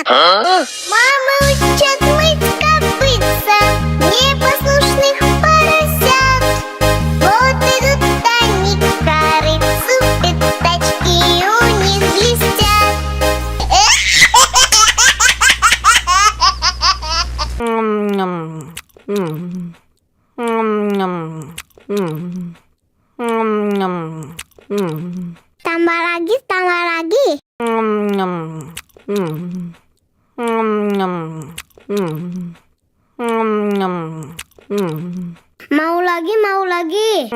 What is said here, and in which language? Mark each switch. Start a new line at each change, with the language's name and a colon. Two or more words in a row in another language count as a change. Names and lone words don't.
Russian: Мама учат мыть копытца, непослушных поросят. Вот идут они к корыцу, пятачки у них блестят.
Indonesian: Tambah lagi, tambah lagi. Mau lagi, mau lagi.